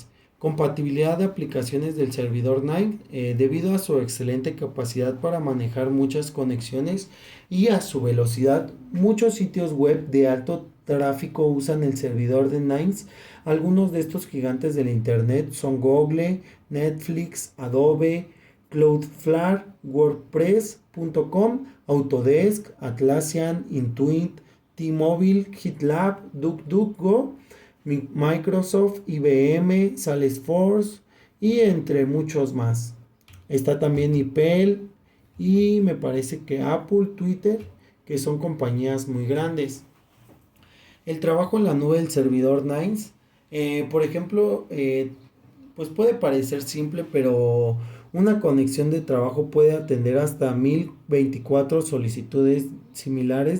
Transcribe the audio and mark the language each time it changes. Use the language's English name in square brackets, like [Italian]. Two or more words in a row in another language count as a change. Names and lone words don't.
[Spanish] Compatibilidad de aplicaciones del servidor Nines. Debido a su excelente capacidad para manejar muchas conexiones y a su velocidad, muchos sitios web de alto tráfico usan el servidor de Nines. Algunos de estos gigantes del internet son Google, Netflix, Adobe, Cloudflare, WordPress.com, Autodesk, Atlassian, Intuit, T-Mobile, GitLab, DuckDuckGo, Microsoft, IBM, Salesforce y entre muchos más. Está también Impel y me parece que Apple, Twitter, que son compañías muy grandes. El trabajo en la nube del servidor Nines, por ejemplo, pues puede parecer simple, pero una conexión de trabajo puede atender hasta 1024 solicitudes similares.